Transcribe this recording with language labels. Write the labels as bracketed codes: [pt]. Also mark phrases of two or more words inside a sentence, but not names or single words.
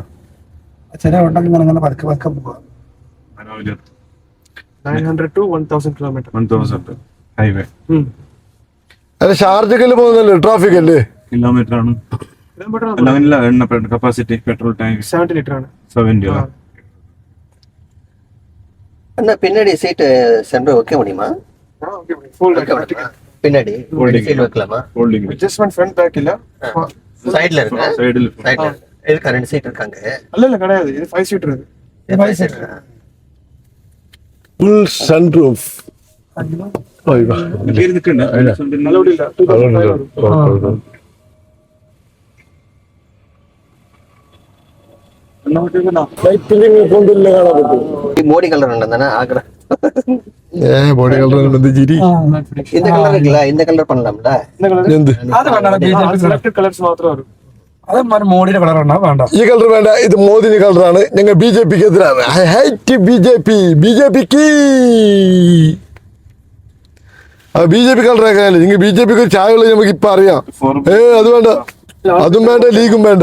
[ml] ചില ഉണ്ടെങ്കിൽ അങ്ങനെ പതുക്കെ പതുക്കെ പോവാ. 900 to 1000 കിലോമീറ്റർ. 1000 ഹൈവേ അല്ല ഷാർജക്കല് പോകുന്നല്ലേ? ട്രാഫിക് അല്ലേ? കിലോമീറ്റർ ആണ്. അല്ല അങ്ങനെയല്ല, എണ്ണ [en] capacity petrol tank [ml] 70 ലിറ്റർ ആണ്. 70 അല്ല. [ta] என்ன பின்னாடி சீட்டு சென்டர் வைக்க முடியுமா? பின்னாடி சீட் வைக்கலாமா? [ml] ഹോൾഡിംഗ് [en] adjustment front back [ml] ഇല്ല. [ta] சைடுல இருக்கு. [ml] സൈഡിൽ [ta] சைடுல இருக்கா? 2 சீட் இருக்காங்க. [ml] അല്ലല്ല கிடையாது. ഇത് 5 സീറ്റർ. ഇത് [ta] 5 சீட். [en] full sunroof. [ml] നിൽക്കണ്ട. അലൗഡ് ഇല്ല. 2005 ആണ്. ഈ മോഡി കളർ ഉണ്ടെന്നാ ആഗ്രഹം. [en] body colour [ml] ചിരി. [ta] இந்த கலர் இருக்குல்ல, இந்த கலர் பண்ணலாம்ல. [ml] എന്ത് അത് വേണ്ട. [en] selected colours [ml] മാത്രമേ ഉള്ളൂ. അത് മോഡിയുടെ കളർ ഉണ്ടാവും. വേണ്ട, ഈ കളർ വേണ്ട. ഇത് മോദിനി കളറാണ്. ഞങ്ങൾ BJPക്ക് എതിരാണ്. [en] I hate BJP. [ml] BJPക്ക് BJP കളറാക്കാനല്ലേ? നിങ്ങൾ BJPക്ക് ഒരു ചായ ഉള്ളത് നമുക്ക് ഇപ്പൊ അറിയാം. അത് വേണ്ട. അതും വേണ്ട, ലീഗും വേണ്ട.